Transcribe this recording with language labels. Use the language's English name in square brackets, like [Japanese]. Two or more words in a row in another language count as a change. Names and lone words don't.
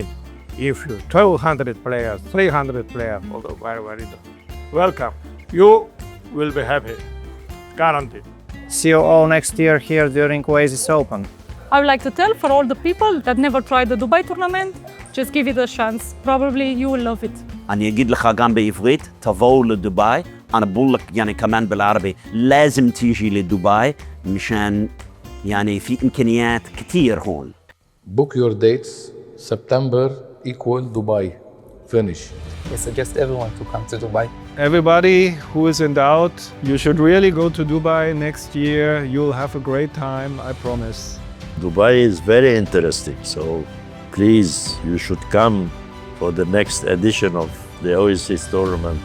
[English] If you 200 players, 300 players, welcome. You will be happy, guaranteed. See you all next year here during Oasis Open. I would like to tell for all the people that never tried the Dubai tournament, just give it a chance. Probably you will love it. [Hebrew] אני אגיד לך גם בעברית, תבואו לדובאי. [Arabic] أنا بقول لك يعني كمان بالعربي لازم تيجي لدبي مشان يعني في إمكانيات كتير هون. [English] Book your dates. September equal Dubai. Finish. We suggest everyone to come to Dubai. Everybody who is in doubt, you should really go to Dubai next year. You'll have a great time, I promise. Dubai is very interesting, so please, you should come for the next edition of the Oasis tournament.